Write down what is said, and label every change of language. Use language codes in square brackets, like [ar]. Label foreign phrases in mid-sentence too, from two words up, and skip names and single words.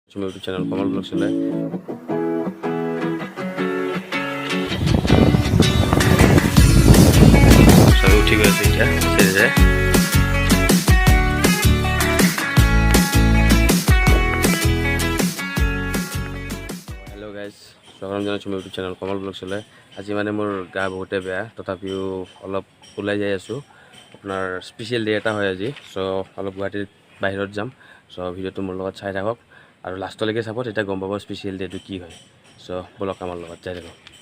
[en] YouTube channel Kamal Vlogs channel. [as] সবি উঠি গৈছে এতিয়া সেরে [en] Hello guys, [as] স্বাগতম জানাইছো মোৰ [en] YouTube channel Kamal Vlogs channel. [as] আজি মানে মোৰ গা বহুতে বেয়া তথাপিও অলপ ওলাই যাই আছো আপোনাৰ [en] special day [as] এটা হয় আজি সো অলপ গুৱাহাটীৰ বাহিৰত যাম সো ভিডিওটো মোৰ লগত চাই থাকক আৰু লাষ্টলৈকে চাব তেতিয়া গম পাব [en] special dayটো [as] কি হয় সো বলক আমাৰ লগত যাই থাকক